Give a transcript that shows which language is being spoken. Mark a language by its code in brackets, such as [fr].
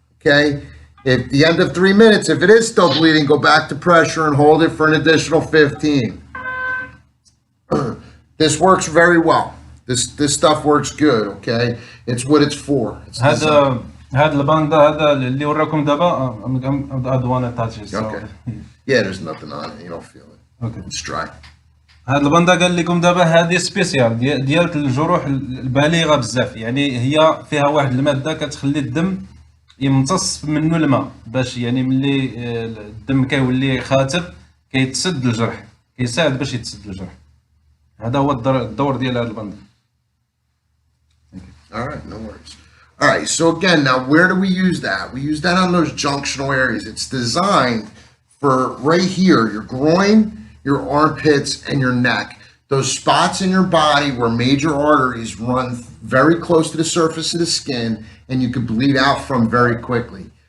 [en] Okay, at the end of 3 minutes, if it is still bleeding, go back to pressure and hold it for an additional 15. This works very well. This stuff works good, okay? It's what it's for. [ar] هاد الباندا هذا اللي وراكم دابا [en] I don't want to touch it. Okay. Yeah, there's nothing on it. You don't feel it. Okay. It's dry. [ar] هاد البنده قال لكم دابا هذه سبيسيال ديال الجروح البالغه بزاف، يعني هي فيها واحد الماده كتخلي الدم يمتص منه الماء، باش يعني ملي الدم كيولي خاتر كيتسد الجرح، كيساعد باش يتسد الجرح. هذا هو الدور ديال هاد البنده. [en] All right, no worries. All right, so again, now where do we use that? We use that on those junctional areas. It's designed for right here, your groin, your armpits, and your neck. Those spots in your body where major arteries run very close to the surface of the skin and you can bleed out from very quickly.